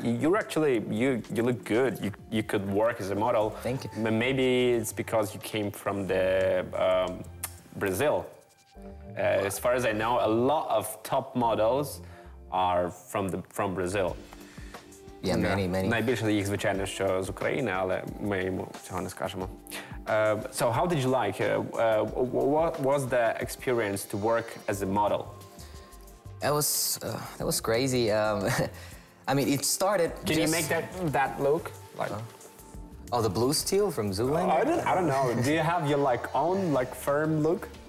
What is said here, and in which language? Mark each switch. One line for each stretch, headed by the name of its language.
English: You're actually, you look good. You could work as a model. Thank you. Maybe it's because you came from the Brazil. As far as I know, a lot of top models are from Brazil. Yeah, many.
Ukrainian: Найбільше їх, звичайно, що з України, але ми йому цього не скажемо.
English: So how did you like? What was the experience to work as a model? That was crazy. I mean, it started. Can you make that look? Like, oh, the blue steel from Zoolander? I don't know. Do you have your like own like firm look?